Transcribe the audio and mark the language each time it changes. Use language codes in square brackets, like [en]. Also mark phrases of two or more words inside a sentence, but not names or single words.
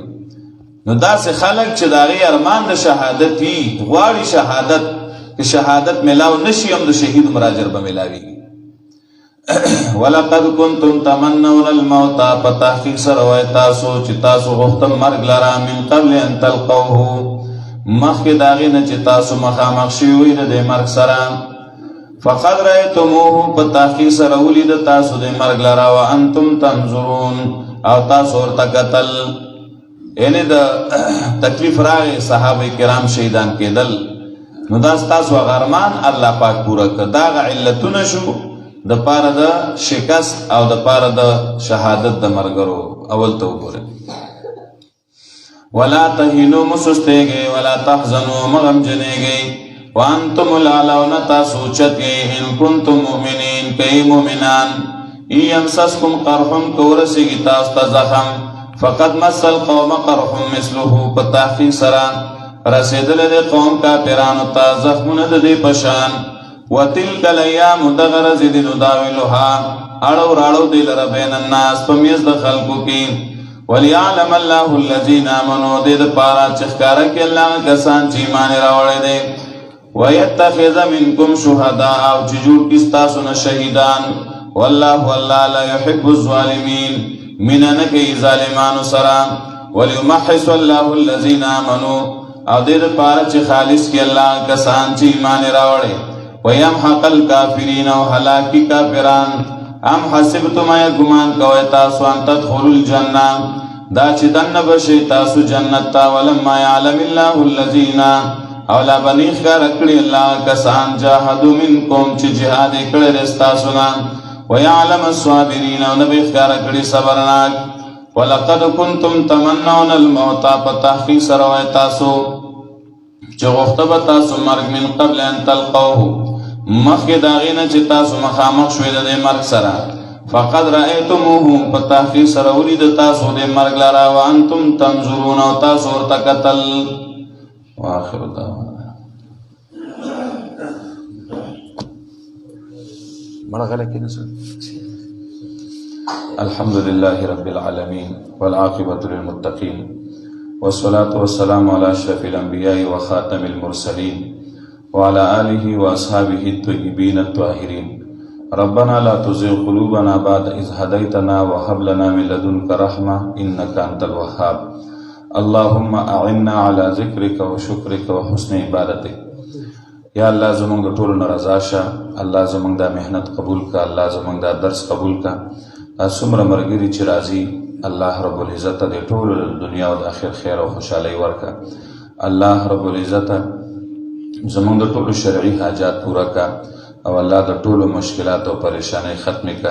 [ps] نو داسې خلک چې د هغې ارمان د شهادت وي غواړي شهادت، که شهادت میلاو نشي هم د شهید عمر اجر به میلاویږي. [ar] ولقد کنتم تمنون الموت، [ps] په تحقیق سره وایي تاسو چې تاسو غوښتم مرګ لره [ar] من قبل ان تلقوه، [ps] مخکې د هغې نه چې تاسو مخامخ شوي وئ د دې مرګ سره. [ar] فقد رأیتموه، [ps] په تحقیق سره ولیده تاسو د مرګ لره [ar] وانتم تنظرون، [ps] او تاسو ورته کتل. یعنې د تکلیف راغی صحابه کرام شهیدان کېدل، نو دا ستاسو هغه ارمان الله پاک پوره کړ. دا هغه علتونه شو د پاره د شکست او د پاره د شهادت د مرګرو. اول ته وګورئ [ar] ولا تهینوا [ps] مسستیږئ [ar] ولا تحزنوا [ps] مغمجنیږئ [ar] وانتم الاعلون [ps] تاسو اوچتږئ [ar] ان کنتم مؤمنین [ps] کئ مؤمنان. [ar] ان یمسسکم قرح [ps] که ورسیږي تاسو ته زخم [ar] فقد مس القوم قرح مثله، [ps] په تحقیق سره رسېدلی دی قوم کافرانو ته زخمونه د دې په شان. [ar] وتلک الایام [ps] دغه ورځې دي نداولها اړو راړو دی لره [ar] بین الناس [ps] په میز د خلکو کې. [ar] وليعلم الله الذین آمنوا، [ps] دې دپاره چې ښکاره کړي الله کسان چې ایمان یې راوړی دی. [ar] ویتخذ منکم شهداء، [ps] او چې جوړ کړي ستاسو نه شهیدان. [ar] والله الله لا يحب الظالمین، [ps] مینه نه کوي ظالمانو سره. [ar] وليمحص الله الذین آمنوا، [ps] او دې دپاره چې خالص کړي الله کسان چې ایمان یې راوړی. [ar] ويمحق الكافرین، [ps] او هلاکی کافران. [ar] ام حسبتم [ps] ایا ګمان کوئ تاسو [ar] ان تدخلوا الجنه، [ps] دا چې دننه بشئ تاسو جنت ته. [ar] ولما يعلم الله الذین، [ps] او لا به نه ښکاره کړي الله کسان [ar] جاهدوا منکم [ps] چې جهاد یې کړی دی ستاسو نه. [ar] ويعلم الصابرین، [ps] او نه به ښکاره کړي صبرناک. [ar] ولقد کنتم تمنون الموت، [ps] په تحقیق سره وایي تاسو چې غوښته به تاسو مرګ [ar] من قبل ان تلقوه، [ps] مخکې د هغې نه چې تاسو مخامخ شوئ د دې مرګ سره. [ar] فقد رأیتموه، [ps] په تحقیق سره ولیده تاسو د مرګ لره [ar] وانتم تنظرون، [ps] او تاسو ورته کتل. [ar] واخر دعوانا مړه غلی کېنه الحمد لله رب العالمين والعاقبة للمتقين والصلاة والسلام على أشرف الأنبياء وخاتم المرسلين وعلى آله وأصحابه الطيبين الطاهرين ربنا لا تزغ قلوبنا بعد إذ هديتنا وهب لنا من لدنك رحمة إنك أنت الوهاب اللهم أعنا على ذكرك وشكرك وحسن عبادتك. [ps] یا الله زمونږ د ټولو نه رضا شه، الله زمونږ دا محنت قبول کا، الله زمونږ دا درس قبول کا. څومره ملګري چې راځي [ar] الله رب العزت [ps] د ټولو دنیا او د آخر خیر او خوشحالۍ ورکا. [ar] الله رب العزت [ps] زمونږ د ټولو شرعي حاجات پورا کا او الله د ټولو مشکلات او پریشانۍ ختم کا.